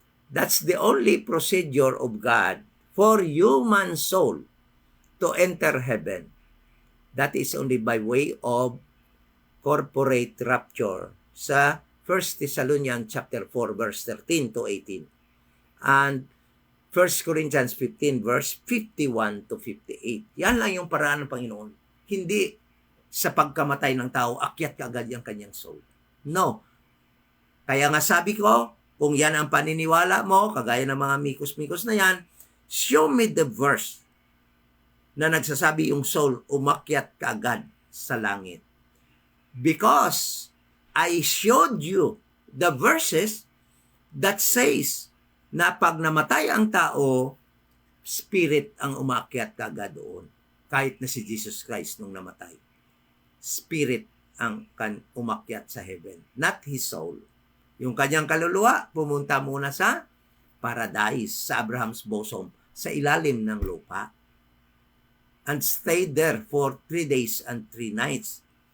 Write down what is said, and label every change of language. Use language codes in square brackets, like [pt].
[en] That's the only procedure of God for human soul to enter heaven. That is only by way of corporate rapture sa 1 Thessalonians chapter 4 verse 13 to 18 and 1 Corinthians 15 verse 51 to 58. [tl] Yan lang yung paraan ng Panginoon. Hindi sa pagkamatay ng tao, akyat kaagad yung kanyang soul. No. Kaya nga sabi ko, kung yan ang paniniwala mo, kagaya ng mga mikos-mikos na yan, [en] show me the verse [tl] na nagsasabi yung soul umakyat kaagad sa langit. [en] Because I showed you the verses that says [tl] na pag namatay ang tao, spirit ang umakyat kaagad doon. Kahit na si Jesus Christ nung namatay. [en] Spirit [tl] ang umakyat sa [en] heaven, not his soul. [tl] Yung kanyang kaluluwa, pumunta muna sa paradise, sa Abraham's bosom, sa ilalim ng lupa. [en] And stayed there for 3 days and 3 nights.